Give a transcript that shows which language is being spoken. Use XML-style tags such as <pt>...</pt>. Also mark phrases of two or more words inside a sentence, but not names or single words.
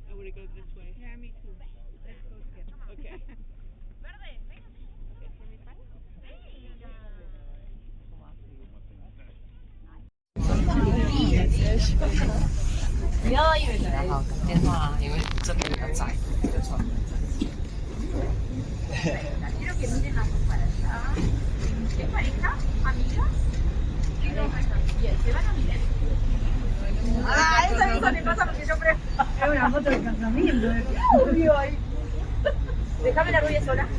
<en>to go this way. Yeah, me too. Let's go together. Okay.</en> <zh>然后打电话，因为这边比较窄。</zh> <es>Ah, eso me pasa porque yo creo. Es una foto de casamiento. Obvio ahí. Déjame la rubia sola.</es>